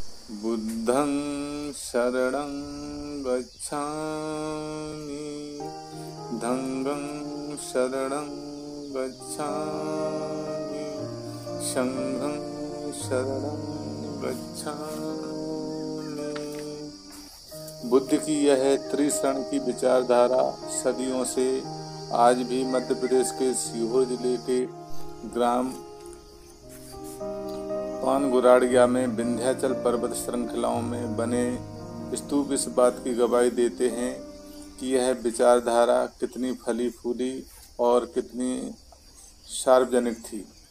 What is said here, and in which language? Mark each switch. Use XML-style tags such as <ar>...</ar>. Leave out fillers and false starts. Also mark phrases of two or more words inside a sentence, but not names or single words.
<pi>बुद्धं शरणं गच्छामि धम्मं शरणं गच्छामि संघं शरणं गच्छामि।</pi> <hi>बुद्ध की यह त्रिशरण की विचारधारा सदियों से आज भी मध्य प्रदेश के सीहोर जिले के ग्राम पानगुराड़िया में विंध्याचल पर्वत श्रृंखलाओं में बने स्तूप इस बात की गवाही देते हैं कि यह विचारधारा कितनी फली फूली और कितनी सार्वजनिक थी।</hi>